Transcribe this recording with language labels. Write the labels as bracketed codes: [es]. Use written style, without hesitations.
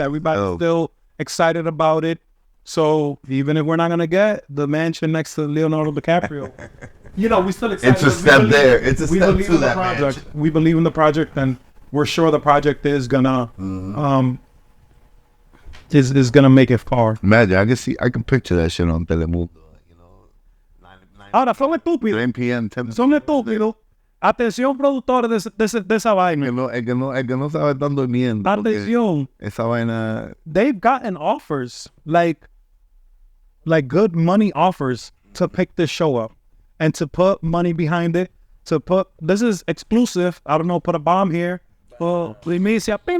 [en] Everybody's still excited about it. So even if we're not gonna get the mansion next to Leonardo DiCaprio, you know, we still excited. It's a step there. It's a step to that project. mansion. We believe in the project, and we're sure the project is gonna is gonna make it far. Imagine, I can picture that shit on Telemundo. You know, [es] Ahora son estúpidos. 10 p.m. 10 Son estúpidos. Atención, productores de esa vaina. El que no sabe están durmiendo. porque Atención. Esa vaina. [en] They've gotten offers, like good money offers to pick this show up and to put money behind it. This is exclusive. I don't know, put a bomb here. Primicia.